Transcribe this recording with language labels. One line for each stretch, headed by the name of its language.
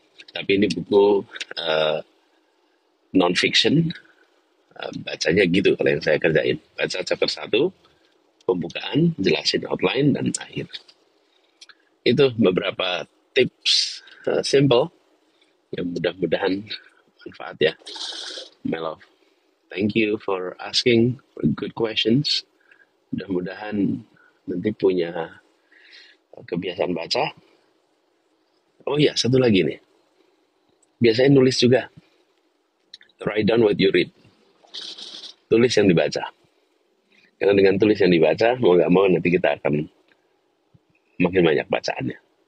Indonesian: Tapi ini buku non fiction. Bacanya gitu kalau yang saya kerjain. Baca chapter 1, pembukaan, jelasin outline dan akhir. Itu beberapa tips simple yang mudah-mudahan manfaat ya.
English: My love. Thank you for asking for good questions.
Indonesian: Mudah-mudahan nanti punya kebiasaan baca. Oh iya, satu lagi nih. Biasanya nulis juga.
English: Write down what you read.
Indonesian: Tulis yang dibaca. Karena dengan tulis yang dibaca, mau nggak mau nanti kita akan makin banyak bacaannya.